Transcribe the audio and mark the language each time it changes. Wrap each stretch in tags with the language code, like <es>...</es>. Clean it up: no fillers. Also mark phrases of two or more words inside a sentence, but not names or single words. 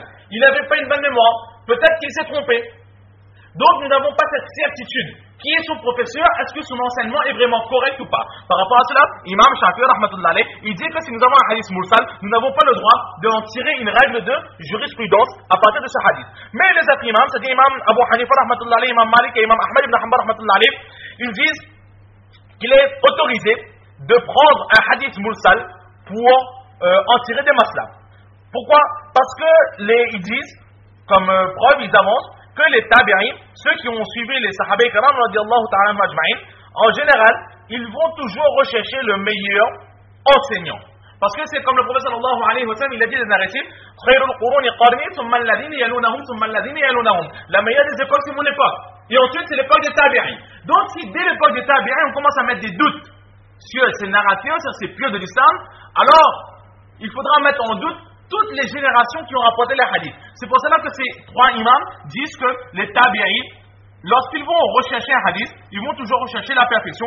<fr>Il n'avait pas une bonne mémoire. Peut-être qu'il s'est trompé. Donc nous n'avons pas cette certitude. Qui est son professeur? Est-ce que son enseignement est vraiment correct ou pas? Par rapport à cela, Imam Shafi'i</fr> <ar>رحمة الله عليه,</ar> <fr>il dit que si nous avons un</fr> <ar>حديث مرسل,</ar> <fr>nous n'avons pas le droit d'en tirer une règle de jurisprudence à partir de ce hadith. Mais les autres imams, c'est-à-dire Imam Abu Hanifa</fr> <ar>رحمة الله عليه,</ar> <fr>Imam Malik et Imam Ahmad ibn Hanbal</fr> <ar>رحمة الله عليه,</ar> <fr>ils disent qu'il est autorisé de prendre un</fr> <ar>حديث مرسل</ar> <fr>pour en tirer des maslas. Pourquoi? Parce que ils disent, comme preuve, ils avancent que les tabi'in, ceux qui ont suivi les</fr> <ar>صحابة كرام رضي الله تعالى أجمعين,</ar> <fr>en général, ils vont toujours rechercher le meilleur enseignant. Parce que c'est comme le prophète</fr> <ar>صلى الله عليه وسلم,</ar> <fr>il a dit dans un récit,</fr> <ar>خير القرون قرني ثم الذين يلونهم ثم الذين يلونهم, thumma alladhina yalunahum.</ar> <fr>La meilleure des époques, c'est mon époque. Et ensuite, c'est l'époque des tabi'i. Donc, si dès l'époque des tabi'i, on commence à mettre des doutes sur ces narrateurs, sur ces pieux de l'islam, alors, il faudra mettre en doute toutes les générations qui ont rapporté les hadiths. C'est pour cela que ces trois imams disent que les tabi'i, lorsqu'ils vont rechercher un hadith, ils vont toujours rechercher la perfection.</fr>